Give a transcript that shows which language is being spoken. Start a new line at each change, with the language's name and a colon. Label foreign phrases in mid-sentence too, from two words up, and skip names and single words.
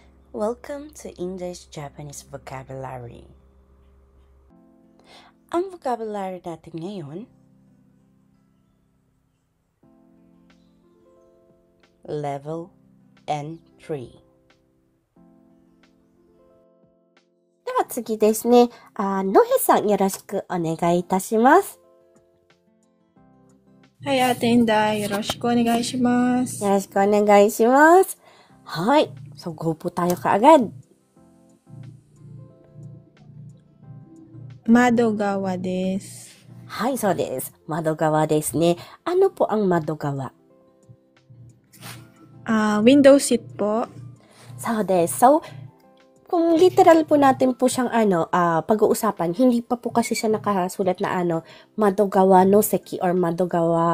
English: Welcome to English-Japanese Vocabulary.
Filipino: Ang vocabulary natin ngayon, Level N3.
Japanese: では次ですね。のへさんよろしくお願いいたします。はい、Ate Inday. よろしくお願いします。よろしくお願いします。
Filipino: はい。So, go po tayo kaagad.
Japanese: 窓側です. はい、そうです。窓側ですね。
Filipino: Ano po ang
Japanese: 窓側?
English: Window seat po.
Japanese: そうです.
Filipino: So, kung literal po natin po siyang pag-uusapan, hindi pa po kasi siya nakasulat na
Japanese: 窓側の席
Filipino: or madogawa.